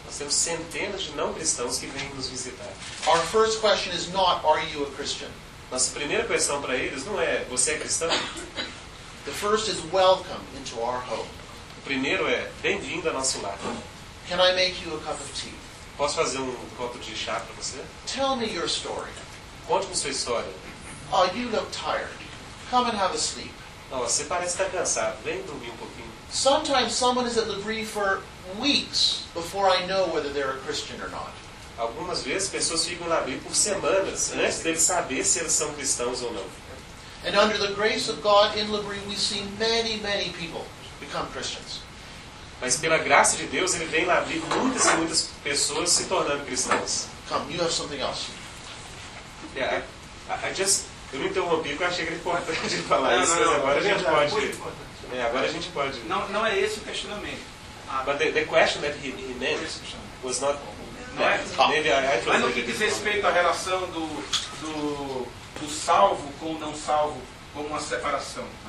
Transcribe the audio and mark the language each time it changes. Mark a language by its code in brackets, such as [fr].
[pt] Nós temos centenas de não-cristãos que vêm nos visitar. [en] Our first question is not, are you a Christian? [pt] Nossa primeira questão para eles não é, você é cristão? [en] The first is welcome into our home. [pt] O primeiro é, bem-vindo ao nosso lar. [en] Can I make you a cup of tea? [pt] Posso fazer um copo de chá para você? [en] Tell me your story. [pt] Conte-me sua história. [en] Oh, you look tired. Come and have a sleep. [pt] Oh, você parece estar cansado. Vem dormir um pouquinho. [en] Sometimes someone is at Labrie for weeks before I know whether they're a Christian or not. [pt] Algumas vezes pessoas ficam lá por semanas antes deles saber se eles são cristãos ou não. [en] And under the grace of God in Labrie we see many, many people become Christians. [pt] Mas pela graça de Deus ele vem lá ver muitas e muitas pessoas se tornando cristãs. [en] Come, you have something else. [pt] Yeah, eu me interrompi porque eu achei que era importante de falar não, isso, não, mas não, agora não, a gente pode. É, agora a gente pode. Não é esse o questionamento. [en] But the question that he meant was not. [pt] Mas no que diz respeito à relação do salvo com o não salvo, como uma separação.